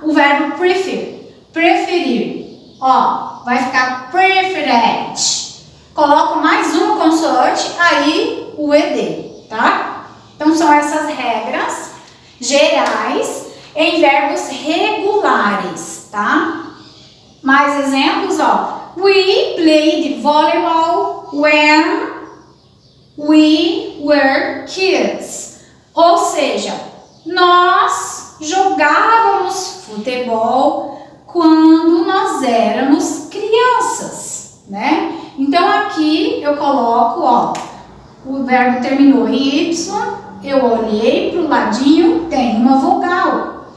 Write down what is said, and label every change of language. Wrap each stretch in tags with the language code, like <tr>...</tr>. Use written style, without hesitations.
<pt>O verbo prefer, preferir, ó, vai ficar preferred. Coloco mais uma consoante, aí o ED, tá? Então são essas regras gerais em verbos regulares, tá? Mais exemplos, ó.</pt> <en>We played volleyball when we were kids.</en> <pt>Ou seja, nós jogávamos futebol quando nós éramos crianças, né? Então aqui eu coloco, ó, o verbo terminou em Y, eu olhei para o ladinho, tem uma vogal.</pt>